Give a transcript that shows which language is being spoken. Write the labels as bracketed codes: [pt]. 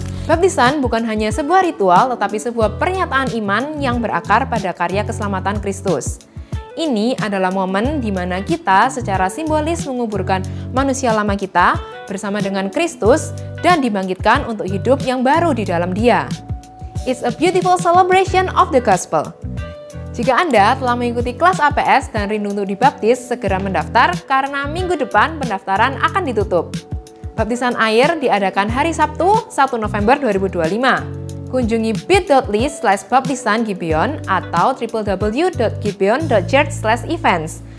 [id] Baptisan bukan hanya sebuah ritual, tetapi sebuah pernyataan iman yang berakar pada karya keselamatan Kristus. Ini adalah momen di mana kita secara simbolis menguburkan manusia lama kita bersama dengan Kristus dan dibangkitkan untuk hidup yang baru di dalam Dia. [en] It's a beautiful celebration of the gospel. [id] Jika Anda telah mengikuti kelas APS dan rindu untuk dibaptis, segera mendaftar karena minggu depan pendaftaran akan ditutup. Baptisan air diadakan hari Sabtu, 1 November 2025. Kunjungi bit.ly/baptisangibeon atau www.gibeon.church/events.